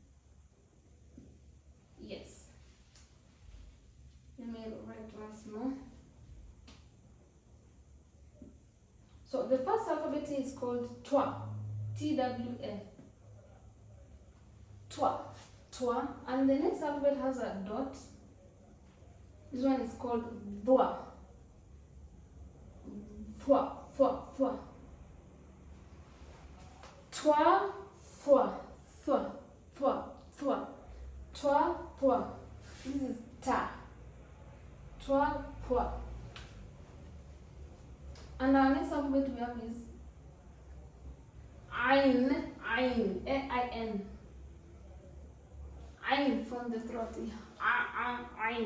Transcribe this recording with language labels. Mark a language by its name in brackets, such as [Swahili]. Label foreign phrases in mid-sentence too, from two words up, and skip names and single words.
[English] Yes. Let me write once more. So the first alphabet is called Twa, T-W-A. Twa, Twa, and the next alphabet has a dot. This one is called Dhwa. Dhwa, Thwa, Thwa. Twa, Thwa, Thwa, Thwa, Thwa. Twa, Thwa. This is Ta. Twa, Thwa. And our next alphabet we have is Ain, Ain, A-I-N. Ain from the throat. Ain.